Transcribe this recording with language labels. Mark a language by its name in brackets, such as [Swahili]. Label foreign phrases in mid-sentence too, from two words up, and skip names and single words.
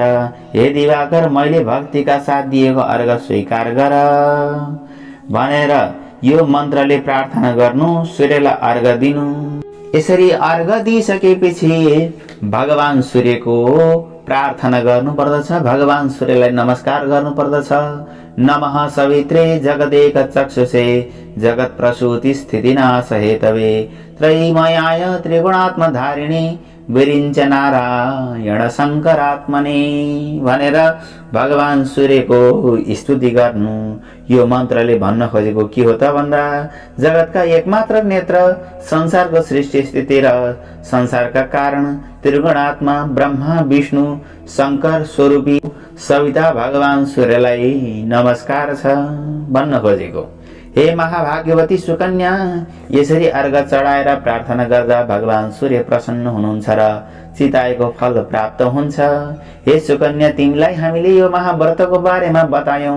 [Nepali] हे दिवाकर, मैले भक्तिका साथ दिएको अर्घ स्वीकार गर भनेर यो मन्त्रले प्रार्थना गर्नु, सूर्यलाई अर्घ दिनु। यसरी अर्घ दिइसकेपछि भगवान सूर्यको प्रार्थना गर्नु पर्दछ, भगवान सूर्यलाई नमस्कार गर्नु पर्दछ। [Sanskrit] नमः सवित्रे जगदेक चक्षुषे जगत प्रसूति स्थिति नाश हेतवे त्रयीमयाय त्रिगुणात्मधारिणी विरिञ्च नारायण शङ्करात्मने [Nepali] भनेर भगवान सूर्यको स्तुति गर्नु। यो मन्त्रले भन्न खोजेको के हो त भन्दा, जगतका एकमात्र नेत्र, संसारको सृष्टि स्थिति र संसारका कारण त्रिगुणात्मा ब्रह्मा विष्णु शङ्कर स्वरूपी सविता भगवान सूर्यलाई नमस्कार छ भन्न खोजेको। हे महाभाग्यवती सुकन्या, यसरी अर्घ चढाएर प्रार्थना गर्दा भगवान सूर्य प्रसन्न हुनुहुन्छ र चिताएको फल प्राप्त हुन्छ। हे सुकन्या, तिमीलाई हामीले यो महाव्रतको बारेमा बतायौं।